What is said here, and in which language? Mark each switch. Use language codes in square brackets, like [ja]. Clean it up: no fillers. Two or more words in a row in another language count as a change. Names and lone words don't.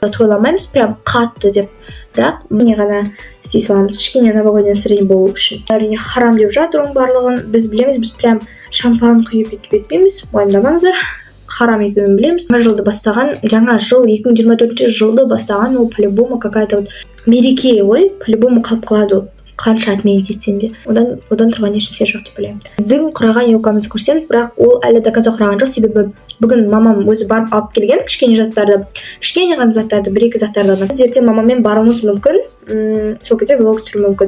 [kk] Тойламаймыз прям қатты деп. Бірақ міне ғана істей саламыз. Кішкене [ru] новогодний настроение [kk] болу үшін. Әрине харам деп жатыр оның барлығын. Біз білеміз, біз прям шампан құйып етпейміз. Уайымдамаңыздар. Харам екенін білеміз. Жаңа жылды бастаған, жаңа жыл 2024 жылды бастаған ол [ru] по-любому какая-то [kk] мереке, ой, по-любому қалып қалады ол. Қанша отменить етсен де. Одан тұрған ешнәрсе жоқ деп білемін. Біздің құраған елкамызды көрсеміз, бірақ ол әлі [ru] до конца [kk] құраған жоқ, себебі бүгін мамам өзі барып алып келген кішкене ғана заттарды, бір-екі заттарды. Біз ертең мамамен баруымыз мүмкін, сол кезде влог түсіру мүмкін.